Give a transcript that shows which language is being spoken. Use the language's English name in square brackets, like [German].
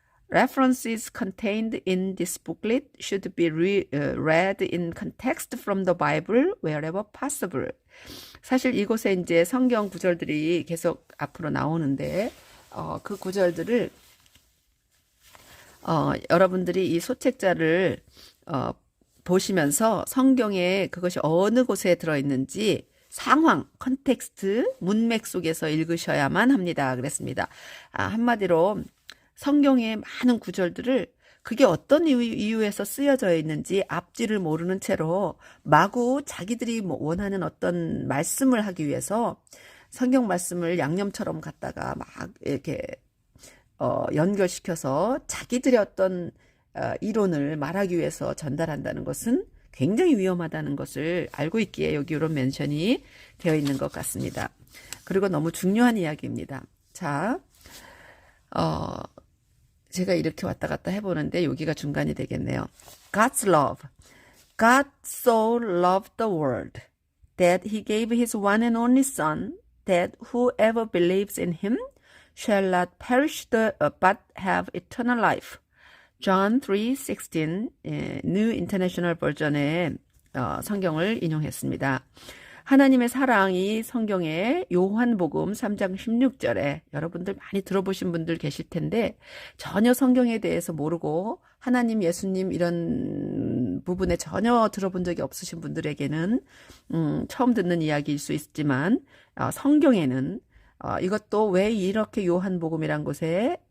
[English] References contained in this booklet should be read in context from the Bible wherever possible. [Korean] 사실 이곳에 이제 성경 구절들이 계속 앞으로 나오는데 그 구절들을 여러분들이 이 소책자를 보시면서 성경에 그것이 어느 곳에 들어있는지 상황, 컨텍스트, 문맥 속에서 읽으셔야만 합니다. 그랬습니다. 한마디로 성경의 많은 구절들을 그게 어떤 이유에서 쓰여져 있는지 앞뒤를 모르는 채로 마구 자기들이 원하는 어떤 말씀을 하기 위해서 성경 말씀을 양념처럼 갖다가 막 이렇게 연결시켜서 자기들의 어떤 이론을 말하기 위해서 전달한다는 것은 굉장히 위험하다는 것을 알고 있기에 여기 이런 멘션이 되어 있는 것 같습니다. 그리고 너무 중요한 이야기입니다. 자, 제가 이렇게 왔다 갔다 해보는데 여기가 중간이 되겠네요. [English] God's love. God so loved the world that he gave his one and only son that whoever believes in him shall not perish but have eternal life. John 3:16 New International Version의 [Korean] 성경을 인용했습니다. 하나님의 사랑이 성경의 요한복음 3장 16절에 여러분들 많이 들어보신 분들 계실 텐데 전혀 성경에 대해서 모르고 하나님, 예수님 이런 부분에 전혀 들어본 적이 없으신 분들에게는 처음 듣는 이야기일 수 있지만 성경에는 이것도 왜 이렇게 요한복음이란 곳에